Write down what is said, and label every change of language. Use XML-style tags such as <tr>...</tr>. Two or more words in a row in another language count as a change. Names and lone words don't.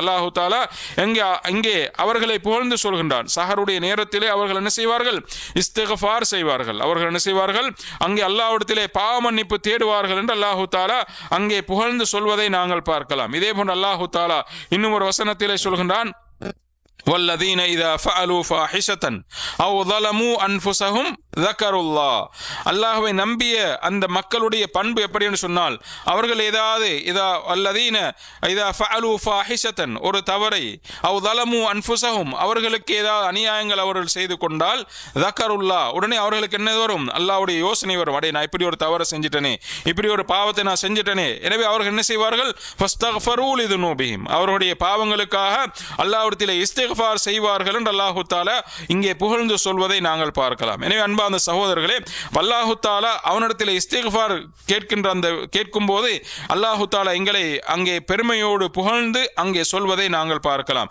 <ta>அல்லாஹு தஆலா எங்கே அவர்களை புகழ்ந்து சொல்கின்றான். சஹருடைய நேரத்திலே அவர்கள் என்ன செய்வார்கள்? இஸ்திக்ஃபார் செய்வார்கள். அவர்கள் என்ன செய்வார்கள்? அங்கே அல்லாஹ்விடத்திலே பாவ மன்னிப்பு தேடுவார்கள் என்று அல்லாஹு தஆலா அங்கே புகழ்ந்து சொல்வதை நாங்கள் பார்க்கலாம். இதே போன்று அல்லாஹு தஆலா இன்னும் ஒரு வசனத்திலே சொல்கின்றான்,</ta> <ar>والذين إذا فعلوا فاحشة أو ظلموا أنفسهم ذكروا الله.</ar> <ta>அல்லாஹ்வை நம்பிய அந்த மக்களுடைய பண்பு எப்படி என்று சொன்னால், அவர்கள் ஏதாவது</ta> <ar>الذين إذا فعلوا فاحشة</ar> <ta>ஒரு தவறை,</ta> <ar>أو ظلموا أنفسهم</ar> <ta>அவர்களுக்கு ஏதாவது அநியாயங்கள் அவர்கள் செய்து கொண்டால்,</ta> <ar>ذكروا الله</ar> <ta>உடனே அவர்களுக்கு என்ன வரும்? அல்லாஹ்வுடைய யோசனை வரும். அடே, நான் இப்படி ஒரு தவறை செஞ்சிட்டனே, இப்படி ஒரு பாவத்தை நான் செஞ்சிட்டனே. எனவே அவர்கள் என்ன செய்வார்கள்?</ta> <ar>فاستغفروا لذنوبهم</ar> <ta>அவர்களுடைய பாவங்களுக்காக அல்லாஹ்விடத்திலே இஸ்திக்ஃபார் செய்வார்கள் என்று அல்லாஹு தஆலா இங்கே புகழ்ந்து சொல்வதை நாங்கள் பார்க்கலாம். எனவே அன்பார்ந்த சகோதரர்களே, அல்லாஹு தஆலா அவனிடத்தில் இஸ்திக்ஃபார் கேட்கும் போது அல்லாஹு தஆலா எங்களை அங்கே பெருமையோடு புகழ்ந்து அங்கே சொல்வதை நாங்கள் பார்க்கலாம்.</ta>